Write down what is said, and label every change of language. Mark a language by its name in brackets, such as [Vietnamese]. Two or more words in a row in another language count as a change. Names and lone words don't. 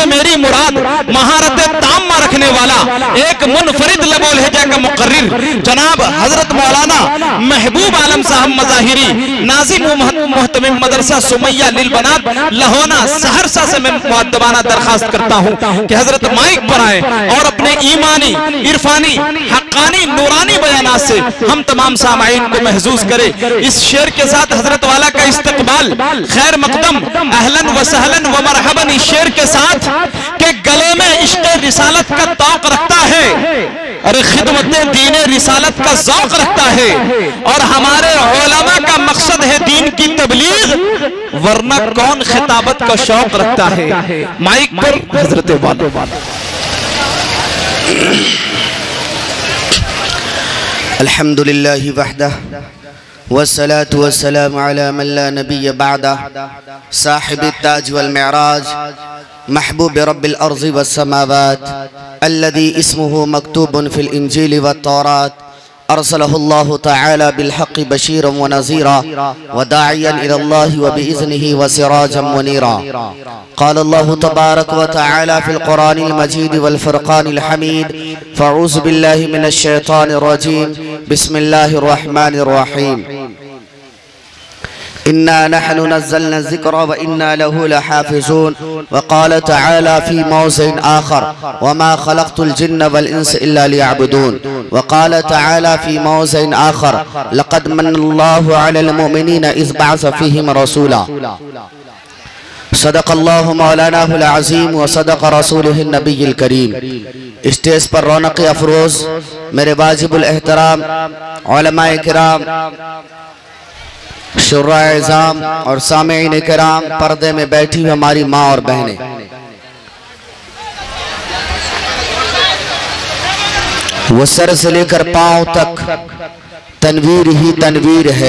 [Urdu] میری مراد مہارت تامہ رکھنے والا ایک منفرد لب و لہجہ کا مقرر جناب حضرت مولانا محبوب عالم صاحب مظاہری، ناظم مہتمم مدرسہ سمیہ للبنات لہونا سہرسہ سے میں مؤدبانہ درخواست کرتا ہوں کہ حضرت مائک پر آئے اور اپنے ایمانی، عرفانی، حقانی، نورانی بیانات سے ہم تمام سامعین کو محسوس کریں. اس شعر کے ساتھ حضرت والا کا استقبال، خیر مقدم, [Arabic] أهلا وسهلا ومرحبا, [Urdu] اس شعر کے ساتھ کے گلے میں عشق رسالت کا طوق رکھتا ہے، ارے خدمت دین رسالت کا ذوق رکھتا ہے، اور ہمارے علما کا مقصد ہے دین کی تبلیغ، ورنہ کون خطابت کا شوق رکھتا ہے. مائک پر حضرت والا. [Arabic] الحمد لله وحده والصلاة والسلام على من لا نبي بعده صاحب التاج والمعراج محبوب رب الأرض والسماوات الذي اسمه مكتوب في الإنجيل والتوراة أرسله الله تعالى بالحق بشيرا ونذيرا وداعيا إلى الله وبإذنه وسراجا منيرا. قال الله تبارك وتعالى في القرآن المجيد والفرقان الحميد. فأعوذ بالله من الشيطان الرجيم. بسم الله الرحمن الرحيم. إنا نحن نزلنا ذكر وإنا له لحافظون. وقال تعالى في موضع آخر وما خلقت الجن والإنس إلا ليعبدون. وقال تعالى في موضع آخر لقد من الله على المؤمنين إذ بعث فيهم رسولا. صدق الله مولانا العظيم وصدق رسوله النبي الكريم. [Urdu] اسٹیج پر رونق افروز میرے واجب الاحترام علمائے کرام، شعرائے عظام اور سامعین کرام، پردے میں بیٹھی ہوئی ہماری ماں اور بہنیں، وہ سر سے لے کر پاؤں تک تنویر ہی تنویر ہے.